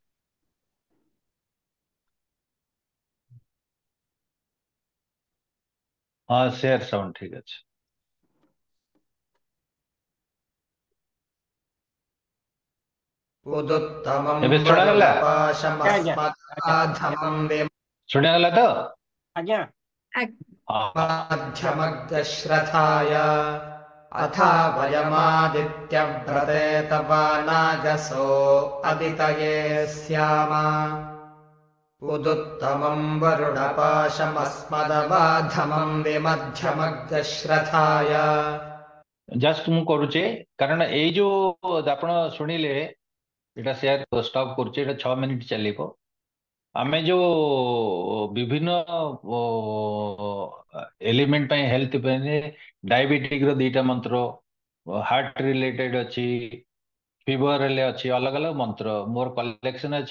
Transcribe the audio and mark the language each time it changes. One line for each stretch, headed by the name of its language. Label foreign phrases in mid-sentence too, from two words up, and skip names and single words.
Odia: ହଁ,
English: share sound
Odia: ଠିକ ଅଛି।
Sanskrit: उदुत्तमं
Odia: ଏବେ ଶୁଣାଗଲା? ଆଜ୍ଞା
Sanskrit: वरुणपाशमस्मदाधमं
Odia: ଶୁଣାଗଲା ତ? ଆଜ୍ଞା ହଁ ହଁ।
Sanskrit: विमध्यमग्रश्रथाय अथा वयमादित्यव्रते तवानागसो अदितये स्याम उदुत्तमं वरुणपाशमस्मदवाधमं विमध्यमग्रश्रथाय।
Odia: ଜଷ୍ଟ ମୁଁ କରୁଛି, କାରଣ ଏଇ ଯୋଉ ଆପଣ ଶୁଣିଲେ, ଏଇଟା
English: share stop
Odia: କରୁଛି, ଏଇଟା 6 ମିନିଟ୍ ଚାଲିବ। ଆମେ ଯୋଉ ବିଭିନ୍ନ ଏଲିମେଣ୍ଟ ପାଇଁ, ହେଲ୍ଥ ପାଇଁ, ଡାଇବେଟିକ ର 2ଟା ମନ୍ତ୍ର,
English: heart related
Odia: ଅଛି, ଫିଭର ହେଲେ ଅଛି, ଅଲଗା ଅଲଗା ମନ୍ତ୍ର ମୋର କଲେକ୍ସନ ଅଛି।